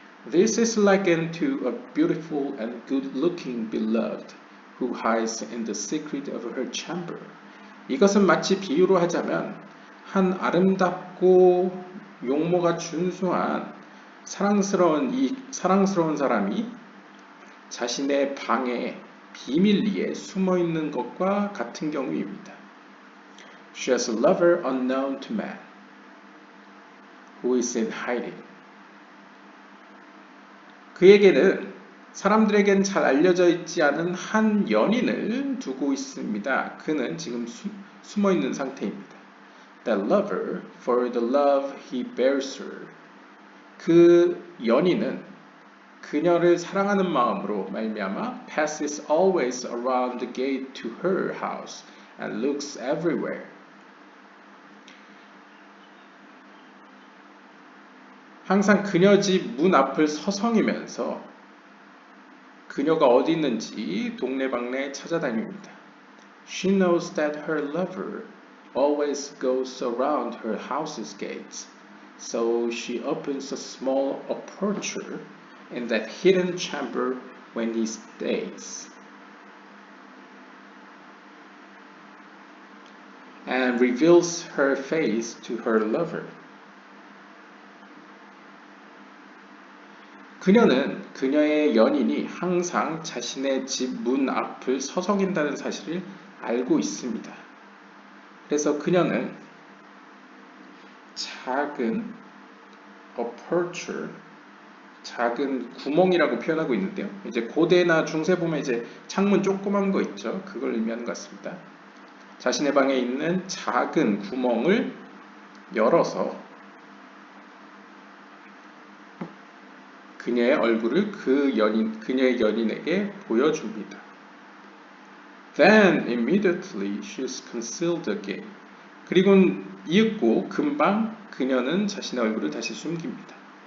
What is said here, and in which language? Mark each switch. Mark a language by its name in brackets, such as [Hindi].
[English] This is likened to a beautiful and good-looking beloved who hides in the secret of her chamber. [Korean] 이것은 마치 비유로 하자면 한 아름답고 용모가 준수한 사랑스러운 사람이 자신의 방에 비밀리에 숨어 있는 것과 같은 경우입니다. [English] She has a lover unknown to man, who is in hiding. [Korean] 그에게는 사람들에겐 잘 알려져 있지 않은 한 연인을 두고 있습니다. 그는 지금 숨어 있는 상태입니다. [English] That lover, for the love he bears her. [Korean] 그 연인은 그녀를 사랑하는 마음으로 말미암아 [English] passes always around the gate to her house and looks everywhere. [Korean] 항상 그녀 집 문 앞을 서성이면서 그녀가 어디 있는지 동네방네 찾아다닙니다. [English] She knows that her lover always goes around her house's gates, so she opens a small aperture in that hidden chamber when he stays, and reveals her face to her lover. [Korean] 그녀는 그녀의 연인이 항상 자신의 집 문 앞을 서성인다는 사실을 알고 있습니다. 그래서 그녀는 작은 aperture, 작은 구멍이라고 표현하고 있는데요. 이제 고대나 중세 보면 이제 창문 조그만 거 있죠. 그걸 의미하는 것 같습니다. 자신의 방에 있는 작은 구멍을 열어서 그녀의 얼굴을 그녀의 연인에게 보여줍니다. [English] Then immediately she is concealed again. [Korean] 그리고는 이윽고 금방 그녀는 자신의 얼굴을 다시 숨깁니다.